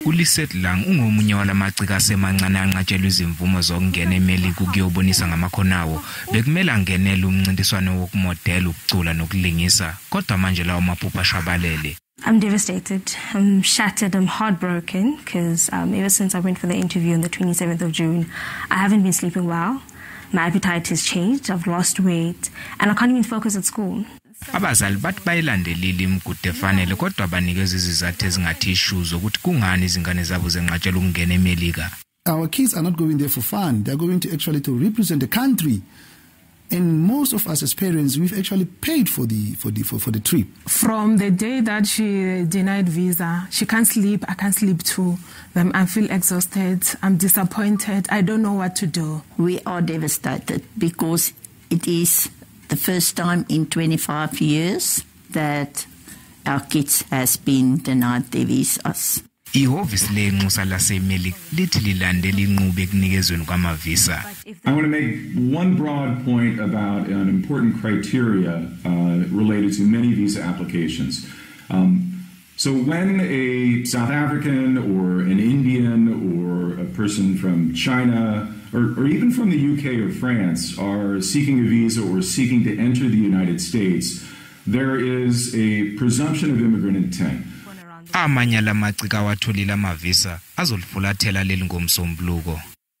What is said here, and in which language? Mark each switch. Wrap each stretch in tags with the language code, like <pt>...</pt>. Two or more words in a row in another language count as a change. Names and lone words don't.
<zu>uLisetlang ungomunye walamaciko asemancane anqatshelwa izimvumo zokungena eMelika ukuyobonisa ngamakhonawo. Bekumele angenele umncintiswano wokumodela, ukucula nokulingisa, kodwa manje lawo maphupha ashabalele.</zu> <en>I'm devastated, I'm shattered, I'm heartbroken because ever since I went for the interview on the 27th of June, I haven't been sleeping well. My appetite has changed, I've lost weight, and I can't even focus at school.</en> <zu>Abazali bathi bayilandelile imigudu efanele kodwa banikeza izizathu ezingathi issues ukuthi kungani izingane zabo zenqatshelwa ukungena eMelika.</zu> <en>Our kids are not going there for fun. They're going to actually to represent the country. And most of us as parents, we've actually paid for the trip. From the day that she denied visa, she can't sleep. I can't sleep too. I feel exhausted. I'm disappointed. I don't know what to do. We are devastated because it is the first time in 25 years that our kids has been denied their visas.</en> <zu>Ihhovisi lenxusa laseMelika lithi lilandela inqubo ekunikezweni kwama-visa.</zu> <en>I want to make one broad point about an important criteria related to many visa applications. So when a South African or an Indian or a person from China or even from the UK or France are seeking a visa or seeking to enter the United States, there is a presumption of immigrant intent.</en> <zu>Amanye lamaciko awatholile amavisa azolifulathela leli ngomsombuluko.</zu>